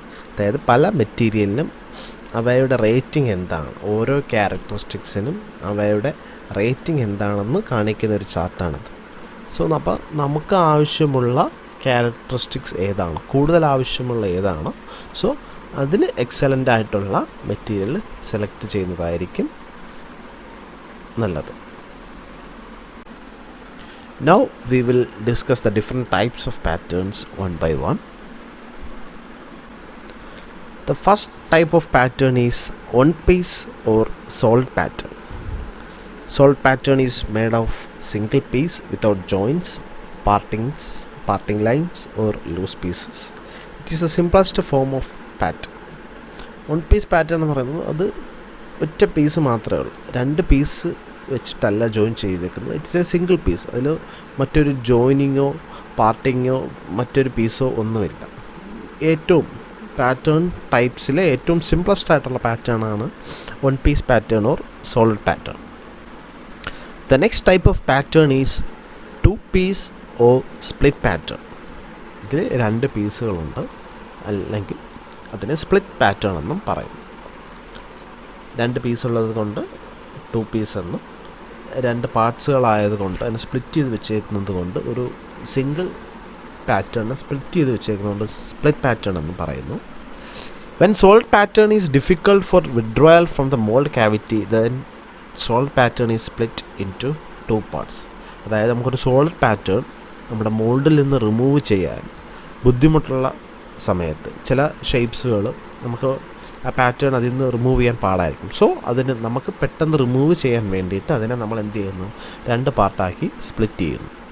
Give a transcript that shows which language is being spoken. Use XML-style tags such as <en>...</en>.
<ml>അതായത് പല മെറ്റീരിയലിനും അവയുടെ റേറ്റിംഗ് എന്താണ്, ഓരോ ക്യാരക്ടറിസ്റ്റിക്സിനും അവയുടെ റേറ്റിംഗ് എന്താണെന്ന് കാണിക്കുന്ന ഒരു ചാർട്ടാണിത്. സോ അപ്പോൾ നമുക്ക് ആവശ്യമുള്ള ക്യാരക്ടറിസ്റ്റിക്സ് ഏതാണ്, കൂടുതൽ ആവശ്യമുള്ള ഏതാണോ, സോ അതിന് എക്സലൻ്റ് ആയിട്ടുള്ള മെറ്റീരിയൽ സെലക്ട് ചെയ്യുന്നതായിരിക്കും നല്ലത്.</ml> <en>Now we will discuss the different types of patterns one by one. The first type of pattern is one-piece or solid pattern. Solid pattern is made of single piece without joints, parting lines or loose pieces. It is the simplest form of pattern.</en> <ml>One-piece pattern എന്ന് പറയുന്നത് അത് ഒറ്റ piece മാത്രമേ ഉള്ളൂ, രണ്ട് piece വെച്ചിട്ടല്ല join ചെയ്തേക്കുന്നത്.</ml> <en>It's a single piece.</en> <ml>അതിൽ മറ്റൊരു ജോയിനിങ്ങോ പാർട്ടിങ്ങോ മറ്റൊരു പീസോ ഒന്നുമില്ല. ഏറ്റവും പാറ്റേൺ ടൈപ്സിലെ ഏറ്റവും സിംപ്ലസ്റ്റ് ആയിട്ടുള്ള പാറ്റേൺ ആണ് one piece pattern or solid pattern.</ml> <en>The next type of pattern is two-piece or split pattern.</en> <ml>ഇതിൽ രണ്ട് പീസുകളുണ്ട്, അല്ലെങ്കിൽ അതിനെ സ്പ്ലിറ്റ് പാറ്റേൺ എന്നും പറയും. രണ്ട് പീസുള്ളത് കൊണ്ട് ടു പീസ് എന്നും, രണ്ട് പാർട്സുകളായതുകൊണ്ട് അതിനെ സ്പ്ലിറ്റ് ചെയ്ത് വെച്ചേക്കുന്നത് കൊണ്ട് ഒരു സിംഗിൾ പാറ്റേണിനെ സ്പ്ലിറ്റ് ചെയ്ത് വെച്ചേക്കുന്നതുകൊണ്ട് സ്പ്ലിറ്റ് പാറ്റേൺ എന്ന് പറയുന്നു.</ml> <en>When solid pattern is difficult for withdrawal from the mold cavity, then solid pattern is split into two parts.</en> <ml>അതായത് നമുക്കൊരു സോളിഡ് പാറ്റേൺ നമ്മുടെ മോൾഡിൽ നിന്ന് റിമൂവ് ചെയ്യാൻ ബുദ്ധിമുട്ടുള്ള സമയത്ത് ചില ഷേപ്സുകൾ നമുക്ക് ആ പാറ്റേൺ അതിൽ നിന്ന് റിമൂവ് ചെയ്യാൻ പാടായിരിക്കും. സോ അതിന് നമുക്ക് പെട്ടെന്ന് റിമൂവ് ചെയ്യാൻ വേണ്ടിയിട്ട് അതിനെ നമ്മൾ എന്ത് ചെയ്യുന്നു, രണ്ട് പാർട്ടാക്കി സ്പ്ലിറ്റ് ചെയ്യുന്നു.</ml>